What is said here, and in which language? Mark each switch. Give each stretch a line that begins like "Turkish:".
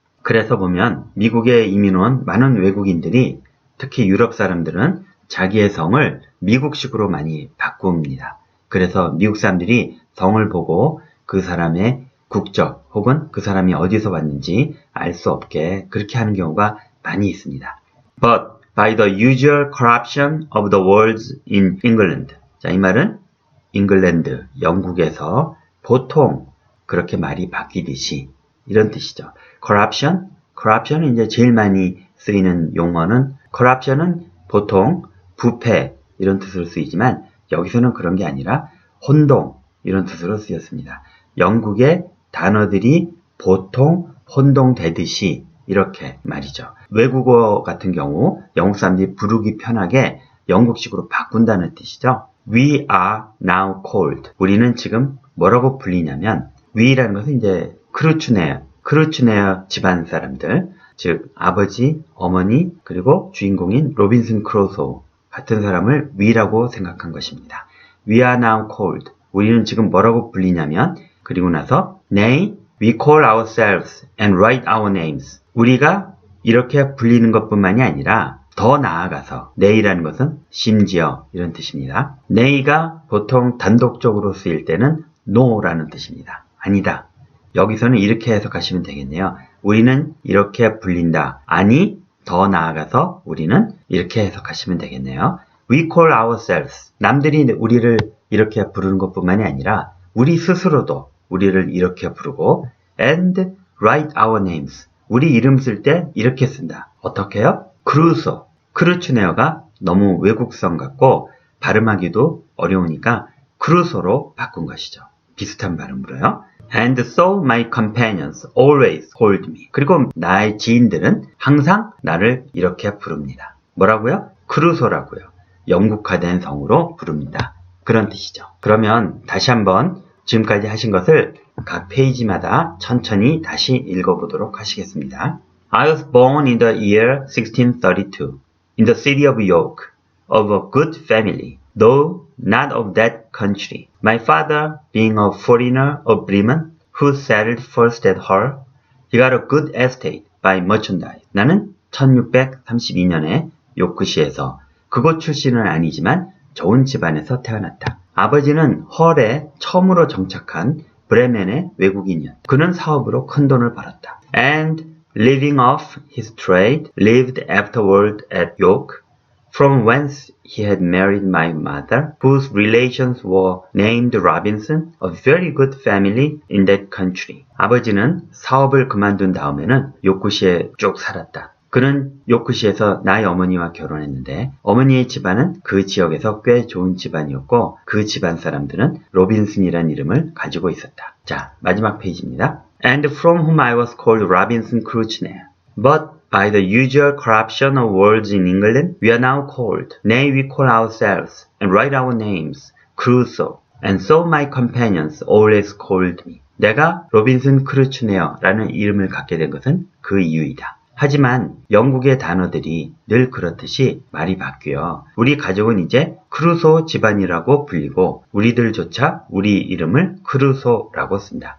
Korean: 그래서 보면 미국에 이민 온 많은 외국인들이 특히 유럽 사람들은 자기의 성을 미국식으로 많이 바꿉니다. 그래서 미국 사람들이 성을 보고 그 사람의 국적 혹은 그 사람이 어디서 왔는지 알 수 없게 그렇게 하는 경우가 많이 있습니다.
English: But by the usual corruption of the words in England.
Korean: 자, 이 말은 잉글랜드, 영국에서 보통 그렇게 말이 바뀌듯이 이런 뜻이죠. corruption은 이제 제일 많이 쓰이는 용어는 corruption은 보통 부패 이런 뜻으로 쓰이지만 여기서는 그런 게 아니라 혼동 이런 뜻으로 쓰였습니다. 영국의 단어들이 보통 혼동되듯이 이렇게 말이죠. 외국어 같은 경우 영국 사람들이 부르기 편하게 영국식으로 바꾼다는 뜻이죠.
English: We are now called.
Korean: 우리는 지금 뭐라고 불리냐면 we라는 것은 이제 크루츠네어 집안 사람들 즉 아버지, 어머니 그리고 주인공인 로빈슨 크루소 같은 사람을 we라고 생각한 것입니다.
English: We are now called.
Korean: 우리는 지금 뭐라고 불리냐면 그리고 나서
English: Nay, we call ourselves and write our names.
Korean: 우리가 이렇게 불리는 것뿐만이 아니라 더 나아가서 nay라는 것은 심지어 이런 뜻입니다. nay가 보통 단독적으로 쓰일 때는 no라는 뜻입니다. 아니다. 여기서는 이렇게 해석하시면 되겠네요. 우리는 이렇게 불린다. 아니, 더 나아가서 우리는 이렇게 해석하시면 되겠네요.
English: We call ourselves.
Korean: 남들이 우리를 이렇게 부르는 것뿐만이 아니라 우리 스스로도 우리를 이렇게 부르고
English: and write our names.
Korean: 우리 이름 쓸 때 이렇게 쓴다. 어떻게요? 크루츠네어가 너무 외국성 같고 발음하기도 어려우니까 크루소로 바꾼 것이죠. 비슷한 발음으로요.
English: And so my companions always called me.
Korean: 그리고 나의 지인들은 항상 나를 이렇게 부릅니다. 뭐라고요? 크루소라고요. 영국화된 성으로 부릅니다. 그런 뜻이죠. 그러면 다시 한번 지금까지 하신 것을 각 페이지마다 천천히 다시 읽어보도록 하시겠습니다.
English: I was born in the year 1632 in the city of York of a good family, though not of that country. My father, being a foreigner of Bremen, who settled first at Hull, he got a good estate by merchandise.
Korean: 나는 1632년에 요크시에서 그곳 출신은 아니지만 좋은 집안에서 태어났다. 아버지는 헐에 처음으로 정착한 브레멘의 외국인이었다. 그는 사업으로 큰 돈을 벌었다.
English: And leaving off his trade, lived afterward at York, from whence he had married my mother, whose relations were named Robinson, a very good family in that country.
Korean: 아버지는 사업을 그만둔 다음에는 요크시에 쭉 살았다. 그는 요크시에서 나의 어머니와 결혼했는데 어머니의 집안은 그 지역에서 꽤 좋은 집안이었고 그 집안 사람들은 로빈슨이라는 이름을 가지고 있었다. 자, 마지막 페이지입니다.
English: And from whom I was called Robinson Crusoe. But by the usual corruption of words in England, we are now called, nay we call ourselves, and write our names, Crusoe. And so my companions always called me.
Korean: 내가 로빈슨 크루츠네어라는 이름을 갖게 된 것은 그 이유이다. 하지만 영국의 단어들이 늘 그렇듯이 말이 바뀌어 우리 가족은 이제 크루소 집안이라고 불리고 우리들조차 우리 이름을 크루소라고 쓴다.